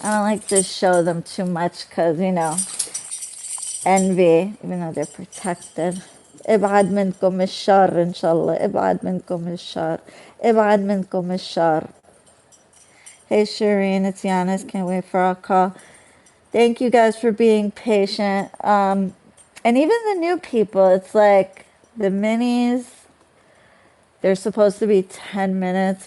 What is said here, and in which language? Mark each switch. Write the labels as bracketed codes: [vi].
[en] I don't like to show them too much because, you know, envy, even though they're protected. [ar] ابعد منكم الشر إن شاء الله. ابعد منكم الشر. ابعد منكم الشر. [en] Hey Shireen, it's Giannis. Can't wait for our call. Thank you guys for being patient. And even the new people, it's like the minis, they're supposed to be 10 minutes.